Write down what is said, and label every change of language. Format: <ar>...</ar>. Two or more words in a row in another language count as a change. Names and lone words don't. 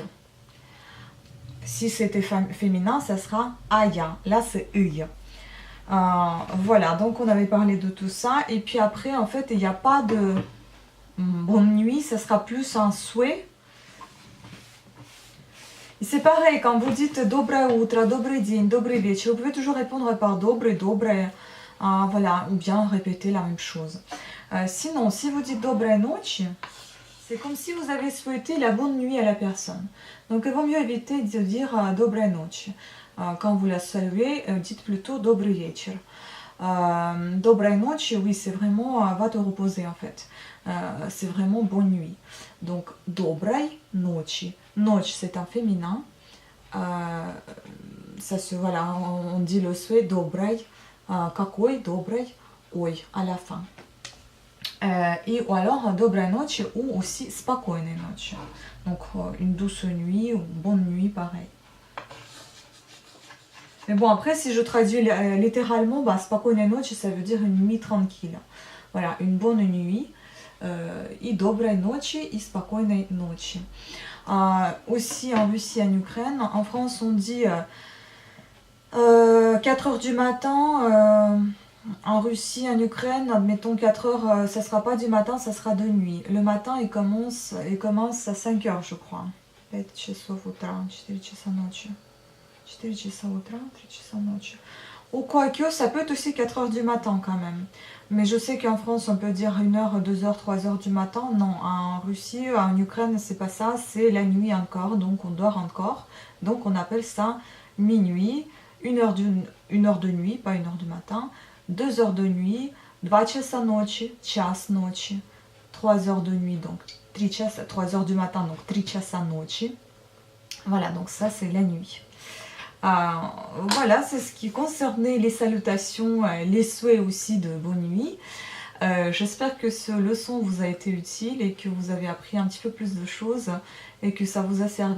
<fr>Si c'était féminin, ça sera aya. Là, c'est uy. Voilà, donc on avait parlé de tout ça. Et puis après, en fait, il n'y a pas de bonne nuit, ça sera plus un souhait. C'est pareil, quand vous dites</fr> <ru>доброе утро, добрый день, добрый вечер,</ru> <fr>vous pouvez toujours répondre par</fr> <ru>добрый, доброе,</ru> <fr>voilà, ou bien répéter la même chose. Sinon, si vous dites</fr> <ru>доброй ночи,</ru> <fr>c'est comme si vous avez souhaité la bonne nuit à la personne. Donc, il vaut mieux éviter de dire</fr> <ru>доброй ночи.</ru> <fr>Quand vous la saluez, dites plutôt</fr> <ru>добрый вечер. Доброй ночи,</ru> <fr>oui, c'est vraiment va te reposer en fait. C'est vraiment bonne nuit. Donc,</fr> <ru>доброй ночи. Ночь,</ru> <fr>c'est un féminin. Ça se, voilà, on dit le souhait доброй.</fr> <ru>Какой доброй, ой,</ru> <fr>à la fin. Et ou alors</fr> <ru>доброй ночи</ru> <fr>ou aussi</fr> <ru>спокойной ночи.</ru> <fr>Donc, une douce nuit ou bonne nuit, pareil. Mais bon, après, si je traduis littéralement, bah,</fr> <ru>спокойной ночи,</ru> <fr>ça veut dire une nuit tranquille. Voilà, une bonne nuit.</fr> <ru>И доброй ночи, и спокойной ночи.</ru> <fr>Aussi en Russie, en Ukraine, en France, on dit 4h du matin. En Russie, en Ukraine, admettons 4h, ça sera pas du matin, ça sera de nuit. Le matin, il commence à 5h, je crois.</fr> <ru>5 часов утра, 4 часа ночи. 4 часа утра, 3 часа ночи.</ru> <fr>Ou quoique, ça peut être aussi 4h du matin quand même. Mais je sais qu'en France, on peut dire 1h, 2h, 3h du matin. Non, en Russie, en Ukraine, c'est pas ça, c'est la nuit encore, donc on dort encore. Donc on appelle ça minuit, 1h de nuit, pas 1h du matin, 2h de nuit,</fr> <ru>2 часа ночи, час ночи,</ru> <fr>3h de nuit, donc 3h du matin, donc</fr> <ru>3 часа ночи.</ru> <fr>Voilà, donc ça c'est la nuit. Voilà, c'est ce qui concernait les salutations, les souhaits aussi de bonne nuit. J'espère que ce leçon vous a été utile et que vous avez appris un petit peu plus de choses et que ça vous a servi.</fr>